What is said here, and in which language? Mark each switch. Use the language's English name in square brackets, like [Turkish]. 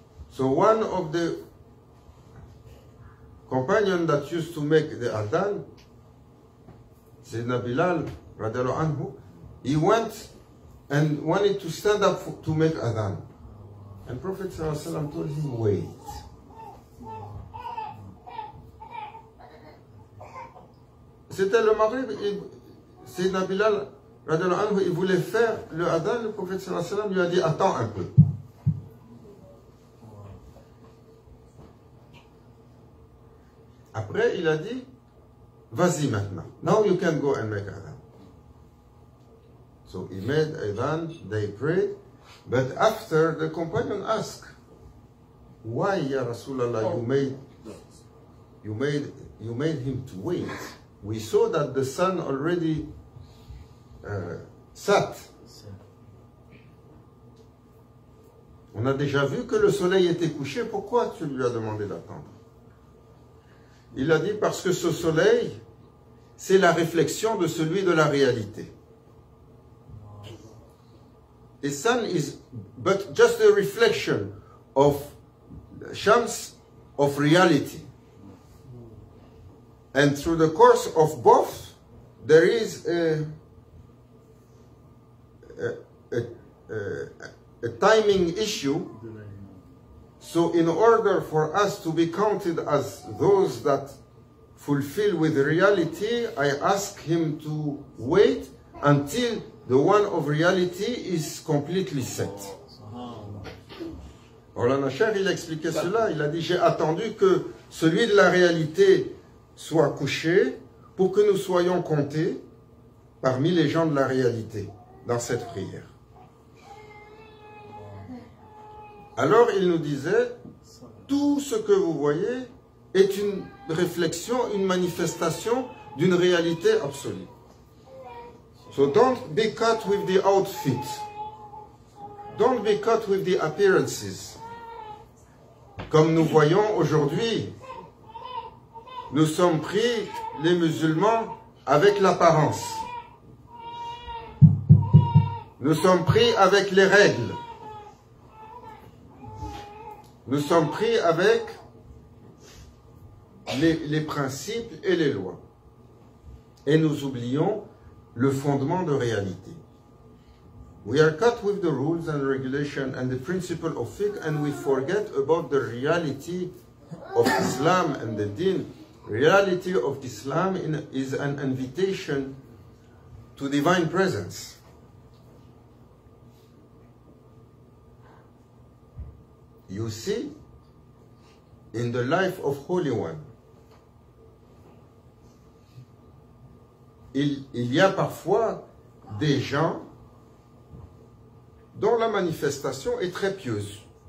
[English] So one of the companions that used to make the adhan, Sayyidina Bilal, radiallahu anhu, he went and wanted to stand up to make adhan. And Prophet ﷺ told him, wait. [French] C'était le Maghrib, Sayyidina Bilal, radiallahu anhu, il voulait faire le adhan, le Prophète ﷺ lui a dit, attends un peu. Après, il a dit, vas-y maintenant. [English] Now you can go and make adhan. So he made adhan, they prayed, but after the companion asked, why, Ya Rasulallah, you made him to wait? We saw that the sun already sat. [French] On a déjà vu que le soleil était couché, pourquoi tu lui as demandé d'attendre? Il a dit parce que ce soleil, c'est la réflexion de celui de la réalité. [English] The sun is but just a reflection of Shams of reality. And through the course of both, there is a timing issue. So in order for us to be counted as those that fulfill with reality, I ask him to wait until the one of reality is completely set. [French] Maulana Cheikh, il a expliqué cela, il a dit, j'ai attendu que celui de la réalité soit couché pour que nous soyons comptés parmi les gens de la réalité dans cette prière. Alors il nous disait, tout ce que vous voyez est une réflexion, une manifestation d'une réalité absolue. [English] So don't be caught with the outfit. Don't be caught with the appearances. [French] Comme nous voyons aujourd'hui, nous sommes pris, les musulmans, avec l'apparence. Nous sommes pris avec les règles. Nous sommes pris avec les principes et les lois. Et nous oublions le fondement de réalité. [English] We are caught with the rules and regulation and the principle of fiqh, and we forget about the reality of Islam and the deen. Reality of Islam is an invitation to divine presence. You see, in the life of Holy One, [French] il y a parfois des gens dont la manifestation est très pieuse.